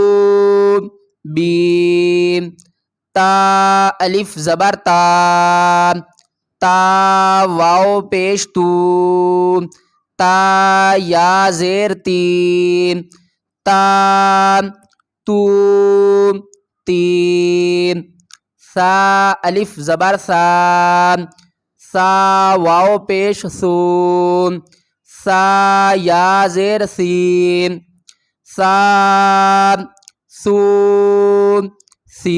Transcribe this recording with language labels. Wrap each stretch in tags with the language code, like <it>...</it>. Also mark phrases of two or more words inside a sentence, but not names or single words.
<ur>بی، تا الف زبر تا، تا واو پیش تو، تا یا زیر تی، تا تو تین۔ سا الف زبر سا، سا واو پیش سو، سا یا زیر سین، سا سو سی۔</ur>